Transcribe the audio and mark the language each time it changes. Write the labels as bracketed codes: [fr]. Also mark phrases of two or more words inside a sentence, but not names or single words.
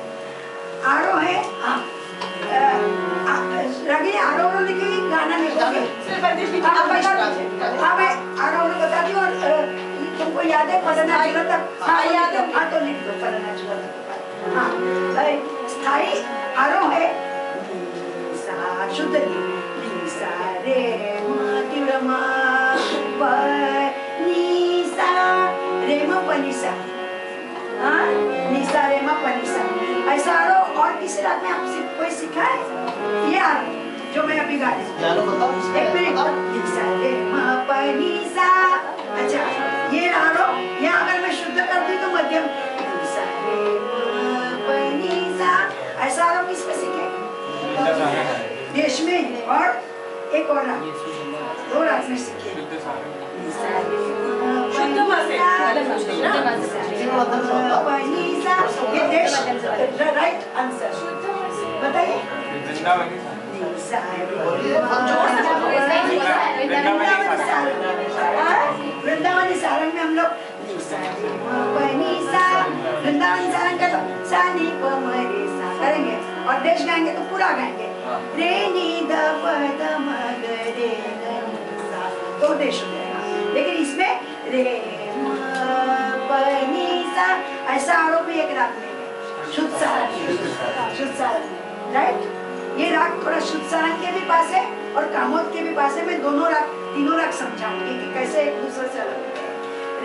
[hi] आरोह है, रागिनी आरोह लिखेगी, गाना लिखोगे? हाँ, मैं आरोह बताती हूँ, और तुमको याद है पढ़ना चुना तक? हाँ, याद है। हाँ, तो लिख दो पढ़ना चुना तक। हाँ, स्थाई आरोह है, सा शुद्ध नी सा रे मा तीव्र मा प नी सा रे मा प नी सा, हाँ, नी सा रे मा प नी सा, ऐसा आरोह और किसी राग में आपसे कोई सीखा है? ये आरोह जो मैं अभी गा रही हूँ, एक मिनट, नी सा रे मा प नी सा। अच्छा, ये आरोह यहाँ अगर मैं शुद्ध करती तो मध्यम, नी सा रे मा प नी सा, ऐसा आरोह किस पे सीखे? देश में, और एक और राग, 2 राग में सीखे। ये देश, [en] right answer [hi] बताइए। वृंदावनी सारंग में हम लोग वृंदावन सारंग का तो सा नी प म रे सा करेंगे, और देश गाएंगे तो पूरा गाएंगे, रे नी द प द म ग रे ग नी सा, तो देश हो जाएगा। लेकिन इसमें रे म प नी सा, ऐसा आरोप भी एक राग में शुद्ध सारंग, शुद्ध सारंग। राइट। ये राग थोड़ा शुद्ध सारंग के भी पास है और कामोद के भी पास है। मैं दोनों राग, तीनों राग समझाऊंगी कि कैसे एक दूसरे से अलग होते हैं।